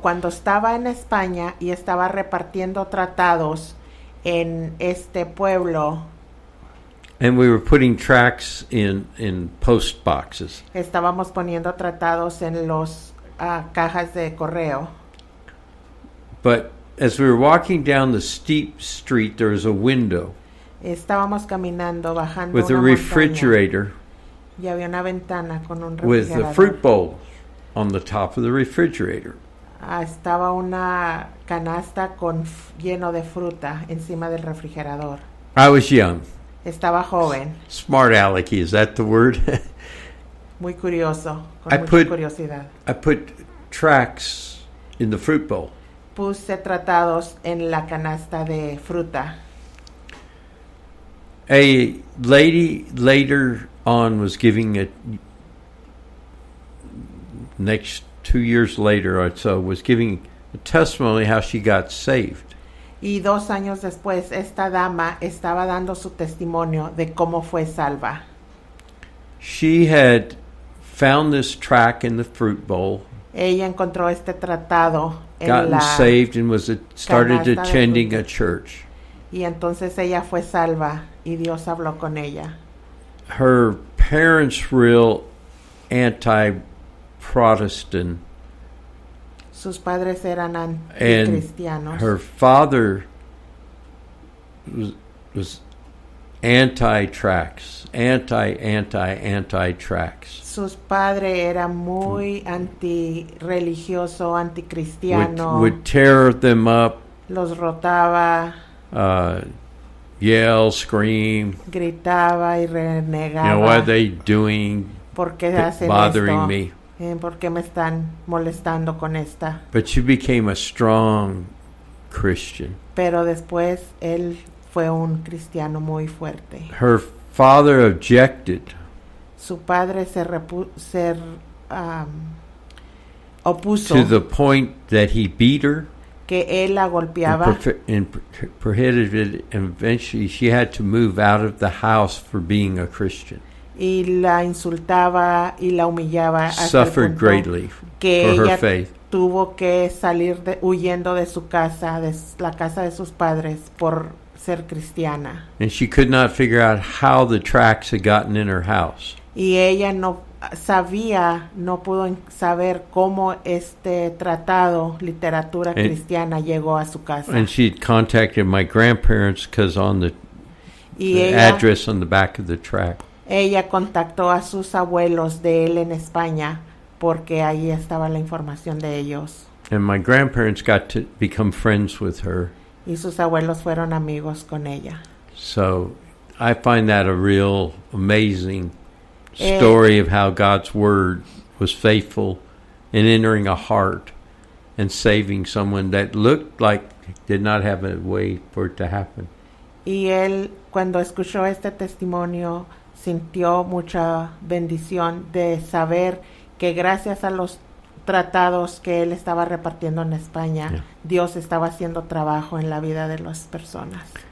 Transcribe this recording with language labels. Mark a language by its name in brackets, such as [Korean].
[Spanish] Cuando estaba en España y estaba repartiendo tratados en este pueblo. [English] And we were putting tracts in post boxes. [Spanish] Estábamos poniendo tratados en los cajas de correo. [English] But as we were walking down the steep street, there was a window. [Spanish] Estábamos caminando bajando [English] with [Spanish] una [English] a refrigerator. [Spanish] Montaña. Y había una ventana con un refrigerador. [English] With the fruit bowl on the top of the refrigerator. [Spanish] Estaba una canasta con lleno de fruta encima del refrigerador. [English] I was young. [Spanish] Estaba joven. [English] Smart alecky, is that the word? [Spanish] Muy curioso, con curiosidad. [English] I put tracks in the fruit bowl. [Spanish] Puse tratados en la canasta de fruta. [English] A lady later on was giving a next 2 years later or so was giving a testimony how she got saved. [Spanish] Y dos años después esta dama estaba dando su testimonio de cómo fue salva. [English] She had found this track in the fruit bowl. [Spanish] Ella encontró este tratado en la [English] gotten saved and was started attending a church. [Spanish] Y entonces ella fue salva y Dios habló con ella. [English] Her parents real anti-Protestant. [Spanish] Sus padres eran anti-cristianos. [English] And her father was anti-tracks, anti-tracks. [Spanish] Sus padre era muy anti-religioso, anti-cristiano. [English] Would tear them up. [Spanish] Los rotaba. [English] Yell, scream. [Spanish] Gritaba y renegaba. [English] You know, what are they doing? [Spanish] ¿Por qué hacen [English] bothering [Spanish] esto? [English] Me? [Spanish] ¿Por qué me están molestando con esta? [English] But she became a strong Christian. [Spanish] Pero después él fue un cristiano muy fuerte. [English] Her father objected. [Spanish] Su padre opuso. [English] To the point that he beat her. [Spanish] Que él la golpeaba. [English] And prohibited, and eventually she had to move out of the house for being a Christian. [Spanish] Y la insultaba y la humillaba. [English] Suffered greatly [Spanish] que [English] for [Spanish] ella [English] her faith. [Spanish] Tuvo que salir huyendo de su casa, de la casa de sus padres, por ser cristiana. [English] And she could not figure out how the tracks had gotten in her house. [Spanish] Y ella no sabía, no pudo saber cómo este tratado, literatura cristiana, llegó a su casa. [English] And she contacted my grandparents because on the address on the back of the track. [Spanish] Ella contactó a sus abuelos de él en España porque ahí estaba la información de ellos. [English] And my grandparents got to become friends with her. [Spanish] Y sus abuelos fueron amigos con ella. [English] So I find that a real amazing story of how God's word was faithful in entering a heart and saving someone that looked like did not have a way for it to happen. [Spanish] Y él, cuando escuchó este testimonio, sintió mucha bendición de saber que gracias a los tratados que él estaba repartiendo en España, Dios estaba haciendo trabajo en la vida de las personas.